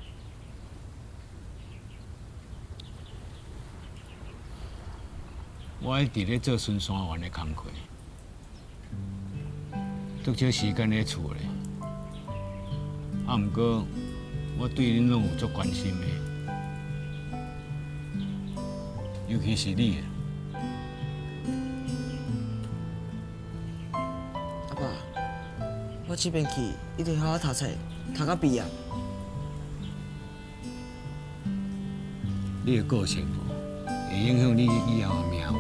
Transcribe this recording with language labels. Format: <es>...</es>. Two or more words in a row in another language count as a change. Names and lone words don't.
<nan>我一直咧做巡山员的工课，足少时间咧厝咧。啊，毋过我对恁拢有足关心的，尤其是你。阿爸，我这边去一定好好读册，读到毕业。你的个性会影响你以后的命运。</nan>